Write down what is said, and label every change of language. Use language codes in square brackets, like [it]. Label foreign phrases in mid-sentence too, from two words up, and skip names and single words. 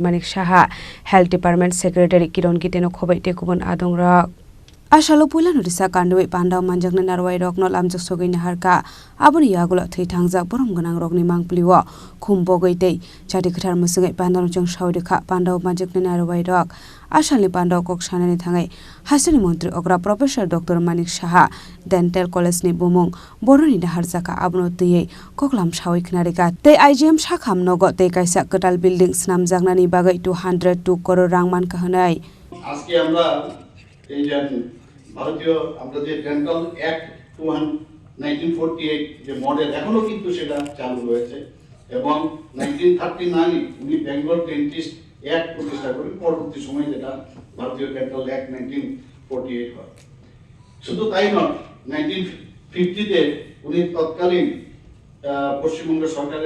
[trp] Manik Saha [en] Health Department Secretary [trp] Kiron Giteno khobai te kubun adongra Ashalo pula nodisa kandui pandau manjakna narwai rokno lamjak sogai naharka aboni yagulo thei thangjak borom ganang rokni mangpliwo khumbo goitei chati khathar musungai pandau jong saudikha pandau manjakna narwai rok Ashali pandau kok sanani thangai hasani mantri okra professor Dr. Manik Saha Dental College ni bumung boroni naharjaka abono tei koklam sawi khnarika tei IGM sakham nogo tei kaisa katal building snamjaknani bagai 202 crore rang man kahanai [bn] আজকে আমরা এই যে ভারতীয় আমরা যে ডেন্টাল অ্যাক্ট 1948 যে মডেল এখনো কিন্তু সেটা চালু রয়েছে এবং 1939 উনি বেঙ্গল ডেন্টিস্ট অ্যাক্ট প্রতিষ্ঠা করেন পরবর্তী সময়ে যেটা ভারতীয় ডেন্টাল অ্যাক্ট 1948 হয় শুধু তাই নয় 1950 তে উনি তৎকালীন পশ্চিমবঙ্গ সরকারের